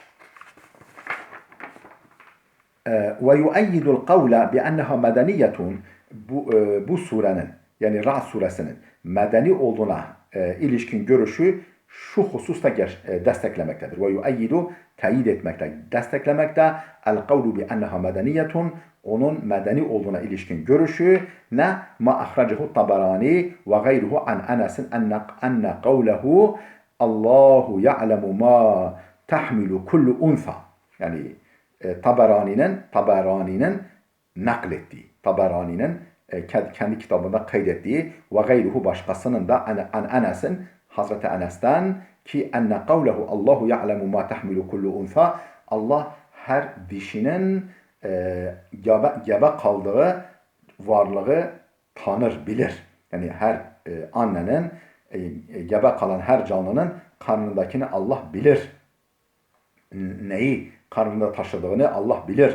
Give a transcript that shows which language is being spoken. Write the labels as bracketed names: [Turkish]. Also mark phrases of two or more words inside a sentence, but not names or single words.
[Arabic] ويؤيد القول بأنها مدنية, [Turkish] bu surenin yani Ra'd suresinin medeni olduğuna ilişkin görüşü şu hususta desteklemektedir. [Arabic] ويؤيد [Turkish] teyit etmekte, desteklemekte. [Arabic] القول بأنها مدنية, [Turkish] onun medeni olduğuna ilişkin görüşü ne? [Arabic] ما أخرجه الطبراني وغيره عن أنس أن قوله الله يعلم ما تحمل كل أنثى. [Turkish] Yani Tabarani'nin naklettiği, Tabarani'nin kendi kitabında kaydettiği [Arabic] وغيره [Turkish] başkasının da an Enes'in, Hazreti Enes'ten ki [Arabic] أن قوله الله يعلم ما تحمل كل أنثى, [Turkish] Allah her dişinin gebe kaldığı varlığı tanır, bilir. Yani her annenin gebe kalan her canlının karnındakini Allah bilir. Neyi karnında taşıdığını Allah bilir.